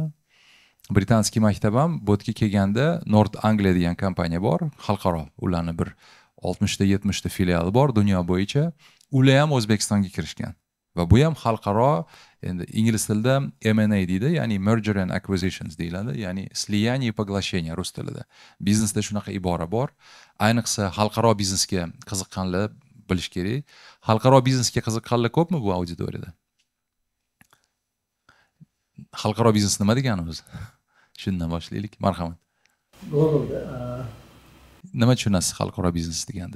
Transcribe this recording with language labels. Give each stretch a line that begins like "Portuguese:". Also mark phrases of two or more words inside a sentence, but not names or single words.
Uzbek: Britanskiy maktab ham bu yerga kelganda North Anglia degan kompaniya bor, xalqaro. Ularning bir 60 ta 70 ta filiali bor dunyo bo'yicha. Ular ham O'zbekistonga kirishgan. Va bu ham xalqaro, endi ingliz tilida M&A deydi, ya'ni
English: merger and acquisitions
Uzbek: deyiladi, ya'ni
Russian: слияние и поглощение
Uzbek: rus tilida. Biznesda shunaqa ibora bor. Ayniqsa xalqaro biznesga qiziqqanlar bilish kerak. Xalqaro biznesga qiziqqanlar ko'pmi bu auditoriyada? Xalqaro biznes nima degani o'zi? Shundan boshlaylik. Marhamat. Nima tushunasiz xalqaro biznes deganda?